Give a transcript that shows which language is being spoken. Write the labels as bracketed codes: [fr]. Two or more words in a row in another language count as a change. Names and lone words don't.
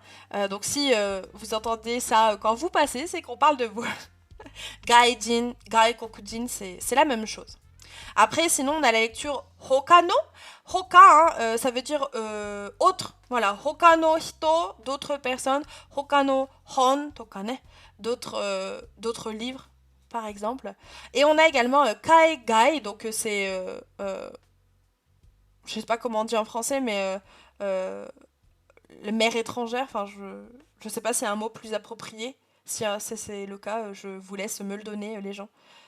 [fr] Donc si vous entendez ça quand vous passez, c'est qu'on parle de vous. [ja] 外人、外国人, [fr] c'est la même chose. Après, sinon, on a la lecture Hokano. Hoka, hein, ça veut dire autre. Voilà, [ja] 他の人, [fr] d'autres personnes. [ja] 他の本、とかね, [fr] d'autres livres, par exemple. Et on a également Kaigai, donc c'est... je sais pas comment on dit en français, mais... les mères étrangères, enfin, je sais pas si c'est un mot plus approprié. Si c'est le cas, je vous laisse me le donner, les gens.